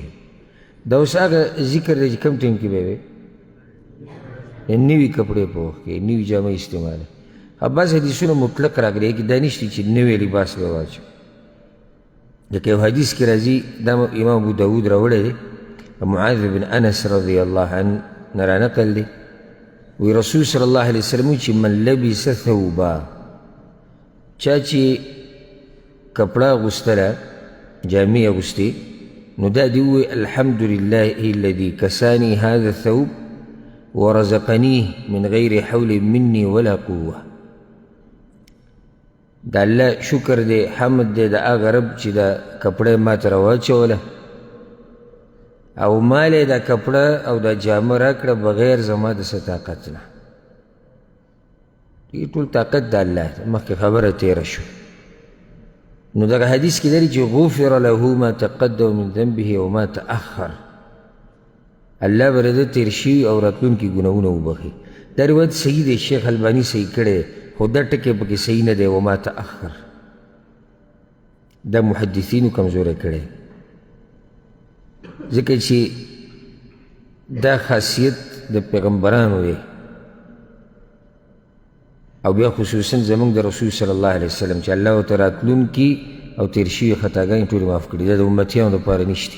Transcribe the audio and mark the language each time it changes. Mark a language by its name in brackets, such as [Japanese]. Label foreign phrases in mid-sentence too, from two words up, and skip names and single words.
[Pashto] دا اوس هغه ذکر دی چې کم ټیم کې به وی نوي کپړې په وخت کې نوي جامه استعماله. بعض حدیثونه مطلق راغلي کې دا نشته چې نوی لباس به واچو، ځکه یو حدیث کې راځي، دا امام ابو داود راوړی دی، معاذ بن انس [Arabic] رضی الله عنه [Pashto] نه رانقل دی، وی رسول [Arabic] صلی الله علیه وسلم [Pashto] چې [Arabic] من لبس ثوبا، [Pashto] چا چې کپړه اغوستله، جامې اغوستې، نو دا دې ووایي [Arabic] الحمد لله الذي کسانی هذا الثوب ورزقنيه من غیر حول مني ولا قوه. [Pashto] دا الله شکر دی، حمد دی د هغه رب چې دا کپړه ما ته راواچوله، او مال یې دا کپړه او دا جامه راکړه بغیر زما د څه طاقت نه. دې ټول طاقت د الله دی، مخکې خبره تېره شو. نو دغه حدیث کې دی چې [Arabic] غفر له ما تقدم من ذنبه وما تأخر، [Pashto] الله به د تېر شوي او راتلونکي ګناهونه وبخي. دا روایت صحیح دی، شیخ الباني صحیح کړی دی، خو دا ټکی پکې صحیح نه دی، [Arabic] وما تأخر [Pashto] دا محدثینو کمزوری کړی، ځکه چې دا خاصیت د پیغمبرانو دی، او بیا خصوصا زمونږ د رسول [Arabic] صلی الله علیه وسلم [Pashto] چې الله ورته راتلونکي او تېر شوي خطاګانې ټولې معاف کړي، دا د امتیانو دپاره نشته.